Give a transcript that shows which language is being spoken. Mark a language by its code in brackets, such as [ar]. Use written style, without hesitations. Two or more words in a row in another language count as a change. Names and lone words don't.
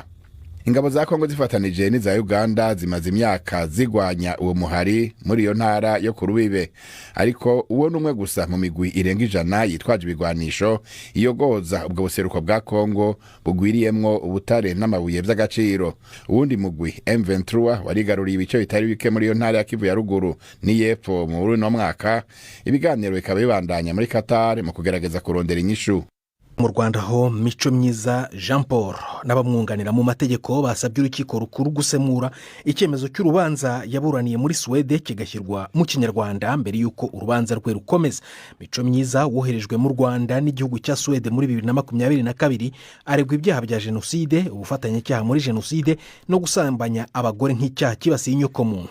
[rn] Ingabo za Kongo zifatanije n'iza Uganda zimaze imyaka zigwanya uwo muhari muri iyo ntara yo ku Rubibe, ariko uwo numwe gusa mu migwi irenga 100 yitwaje ibigwanisho iyogoza ubwo buseruko bwa Kongo bugwiriyemwo ubutare n'amabuye vy'agaciro. Uwundi mugwi M23 warigaruriye ibice bitari bike muri iyo ntara ya Kivu ya ruguru ni yepfo mu runo mwaka. Ibiganiro bikaba bibandanya muri Qatar mu kugerageza kurondera inyishu. [rw] Mu Rwanda ho Mico Myiza Jean Paul n'abamwunganira mu mategeko basabye urukiko rukuru gusemura icyemezo cy'urubanza yaburaniye muri Swede kigashyirwa mu Kinyarwanda mbere yuko urubanza rwe rukomeza. Mico Myiza woherejwe mu Rwanda n'igihugu cya Swede muri 2022 aregwa ibyaha bya jenoside, ubufatanyacyaha muri jenoside no gusambanya abagore nk'icyaha kibasiye inyokomuntu.